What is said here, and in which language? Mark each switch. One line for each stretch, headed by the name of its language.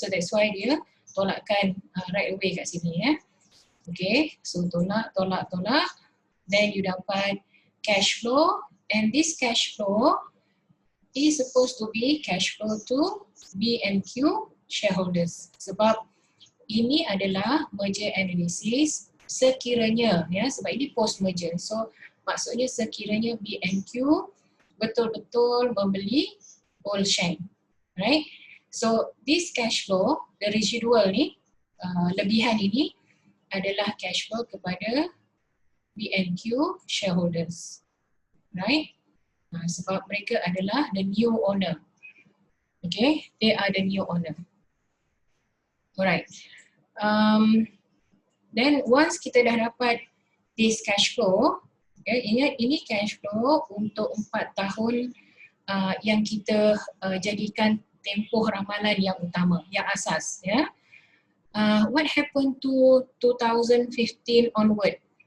English: So that's why
Malay: dia tolakkan
English: right away
Malay: kat sini, ya.
English: Okay, so
Malay: tolak,
English: then you
Malay: dapat
English: cash flow, and this cash flow is supposed to be cash flow to B&Q shareholders.
Malay: Sebab ini adalah merger analysis sekiranya, ya, sebab ini post merger. So maksudnya sekiranya B&Q betul-betul membeli Olsheng, right?
English: So this cash flow, the residual
Malay: ni, lebihan ini adalah
English: cash flow
Malay: kepada
English: B&Q shareholders, right?
Malay: Sebab mereka adalah
English: the new owner. Okay, they are the new owner. Alright. Then once
Malay: kita dah dapat
English: this cash flow, okay,
Malay: ini cash flow untuk 4 tahun yang kita jadikan tempoh ramalan yang utama, yang asas, ya.
English: What happened to 2015 onward?